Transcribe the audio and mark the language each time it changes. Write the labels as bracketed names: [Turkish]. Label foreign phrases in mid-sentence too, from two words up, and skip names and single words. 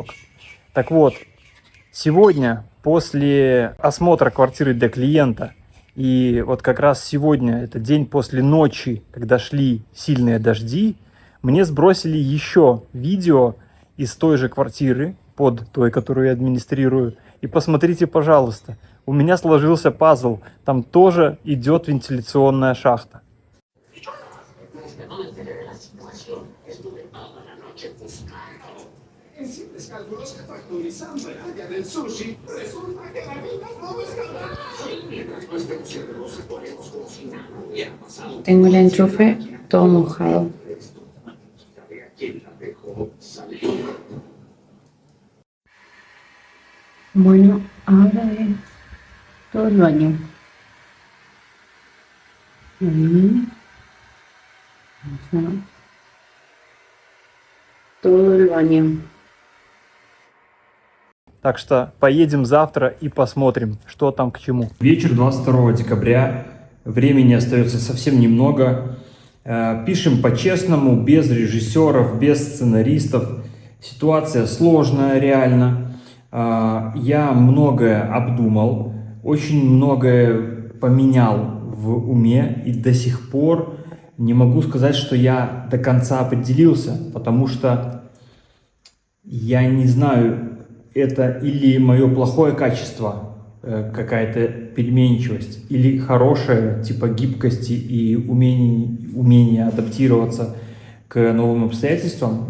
[Russian] Так вот, сегодня, после осмотра квартиры для клиента, и вот как раз сегодня, это день после ночи, когда шли сильные дожди, мне сбросили еще видео из той же квартиры, под той, которую я администрирую. И посмотрите, пожалуйста, у меня сложился пазл. Там тоже идет вентиляционная шахта. [Spanish] Tengo el enchufe todo mojado. Bueno, ahora es todo el baño. Ahí. Ajá. Todo el baño. [Russian] Так что поедем завтра и посмотрим, что там к чему. Вечер 22 декабря. Времени остается совсем немного. Пишем по-честному, без режиссеров, без сценаристов. Ситуация сложная, реально. Я многое обдумал, очень многое поменял в уме, и до сих пор не могу сказать, что я до конца определился, потому что я не знаю, это или мое плохое качество, какая-то переменчивость, или хорошее, типа гибкости и умение адаптироваться к новым обстоятельствам.